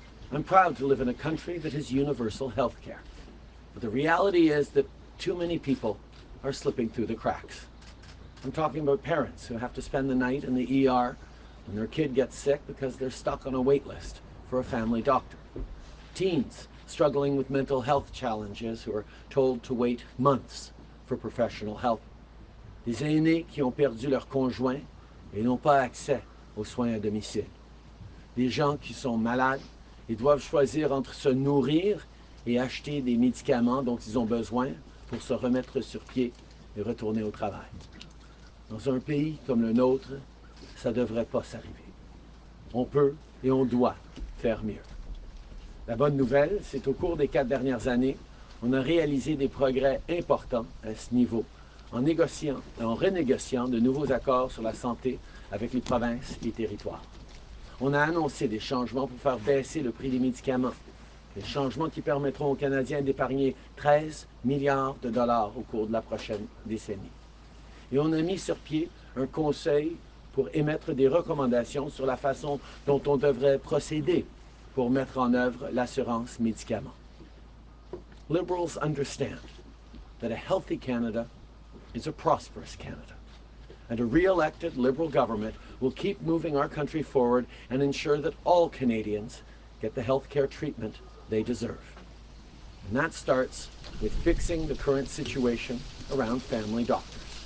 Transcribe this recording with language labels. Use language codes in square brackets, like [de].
[en] I'm proud to live in a country that has universal health care. But the reality is that too many people are slipping through the cracks. I'm talking about parents who have to spend the night in the ER when their kid gets sick because they're stuck on a wait list for a family doctor. Teens struggling with mental health challenges who are told to wait months for professional help. [fr] Des aînés qui ont perdu leur conjoint et n'ont pas accès aux soins à domicile. Des gens qui sont malades et doivent choisir entre se nourrir et acheter des médicaments dont ils ont besoin pour se remettre sur pied et retourner au travail. Dans un pays comme le nôtre, ça ne devrait pas s'arriver. On peut et on doit faire mieux. La bonne nouvelle, c'est qu'au cours des 4 dernières années, on a réalisé des progrès importants à ce niveau, en négociant et en renégociant de nouveaux accords sur la santé avec les provinces et territoires. On a annoncé des changements pour faire baisser le prix des médicaments, des changements qui permettront aux Canadiens d'épargner 13 milliards de dollars au cours de la prochaine décennie. Et on a mis sur pied un conseil pour émettre des recommandations sur la façon dont on devrait procéder pour mettre en œuvre l'assurance médicaments. [en] Liberals understand that a healthy Canada is a prosperous Canada. And a re-elected Liberal government will keep moving our country forward and ensure that all Canadians get the health care treatment they deserve. And that starts with fixing the current situation around family doctors.